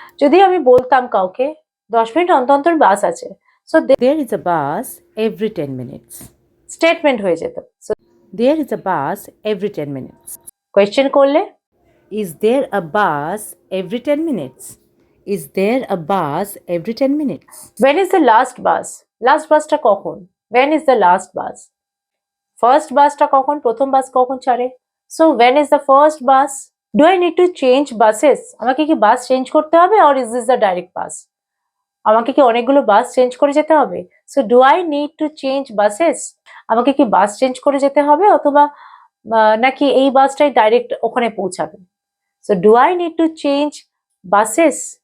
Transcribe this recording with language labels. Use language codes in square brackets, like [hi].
[bn] যদি আমি বলতাম কাউকে 10 মিনিট অন্তর অন্তর বাস আছে, [en] so there is a bus every 10 minutes, [bn] statement হয়ে যেত। [en] So there is a bus every 10 minutes. [bn] Question করলে [en] is there a bus every 10 minutes? Is there a bus every 10 minutes? When is the last bus? [bn] Last বাসটা কখন? [en] When is the last bus? [bn] First বাসটা কখন? প্রথম বাস কখন ছাড়ে? [en] So when is the first bus? Do I need to change buses? [bn] আমাকে কি বাস change করতে হবে [en] or is this the direct bus? [bn] আমাকে কি অনেকগুলো বাস চেঞ্জ করে যেতে হবে? [en] So do I need to change buses? [bn] আমাকে কি বাস চেঞ্জ করে যেতে হবে অথবা নাকি এই বাসটাই ডাইরেক্ট ওখানে পৌঁছাবে? [en] So do I need to change buses?